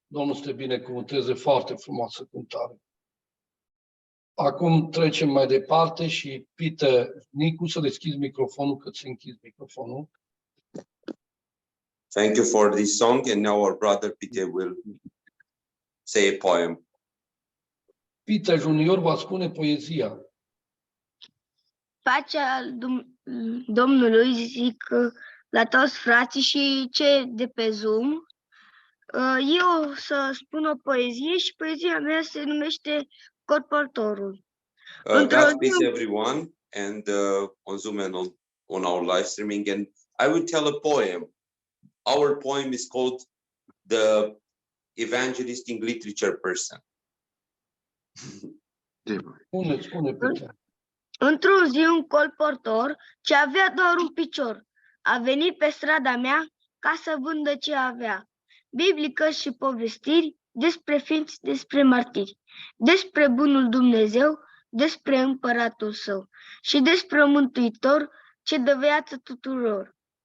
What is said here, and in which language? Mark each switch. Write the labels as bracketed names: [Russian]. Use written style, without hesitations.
[Romanian] Domnul să te binecuvânteze, foarte frumoasă cântare. Acum trecem mai departe și Peter, Nicu, să deschizi microfonul, că ți-ai închis microfonul. [English] Thank you for this song. And now our brother Peter will say a poem. [Romanian] Peter Junior va spune poezia. Pacea Domnului, zic la toți frații și cei de pe Zoom. Eu o să spun o poezie și poezia mea se numește Colportorul. [English] God bless everyone and on Zoom and on our live streaming. And I will tell a poem. Our poem is called The Evangelistic Literature Person. [Romanian] Spune, Peter. Într-un zi, un colportor ce avea doar un picior a venit pe strada mea ca să vândă ce avea. Biblică și povestiri despre ființi, despre martiri, despre bunul Dumnezeu, despre împăratul său și despre un mântuitor ce dă viață tuturor.